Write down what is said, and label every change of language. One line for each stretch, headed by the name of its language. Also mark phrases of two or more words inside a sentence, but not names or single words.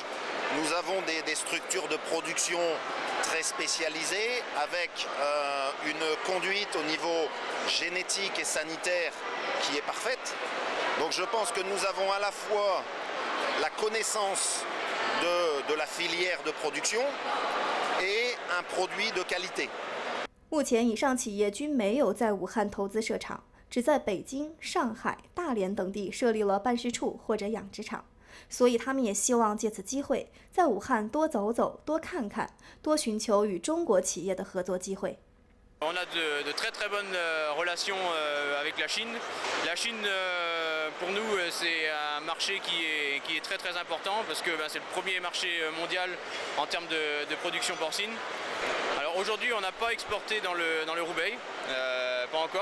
French: Nous avons des structures de production très spécialisées avec une conduite au niveau génétique et sanitaire qui est parfaite. Donc je pense que nous avons à la fois la connaissance de la filière de production et un produit de qualité.
Chinese: 目前以上企业均没有在武汉投资设厂，只在北京、上海、大连等地设立了办事处或者养殖场，所以他们也希望借此机会在武汉多走走、多看看，多寻求与中国企业的合作机会。
French: On a de très très bonnes relations avec la Chine. La Chine, pour nous, c'est un marché qui est très très important parce que c'est le premier marché mondial en termes de production porcine. Alors aujourd'hui, on n'a pas exporté dans le Roubaix, pas encore.